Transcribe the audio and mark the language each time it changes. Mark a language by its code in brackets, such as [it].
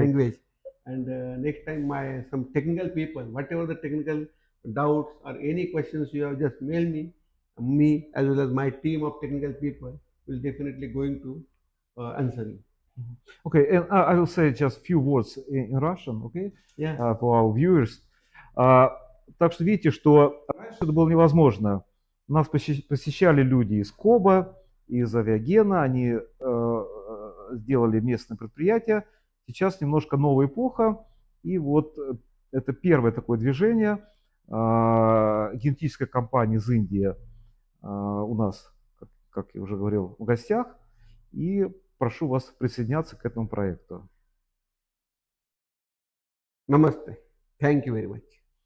[en] language, and next time my some technical people, whatever the technical doubts or any questions you have, just mail me. Me as well as my team of technical people will definitely going to answer you. Mhm. Okay, and I will say just few words in Russian, okay, Yeah. for our viewers. [ru] Так что видите, что раньше это было невозможно. Нас посещали люди из КОБа, из Авиагена, они сделали местное предприятие. Сейчас немножко новая эпоха, и вот это первое такое движение. Генетическая компания из Индии у нас, как я уже говорил, в гостях. И прошу вас присоединяться к этому проекту. [en] Namaste. Thank you very much.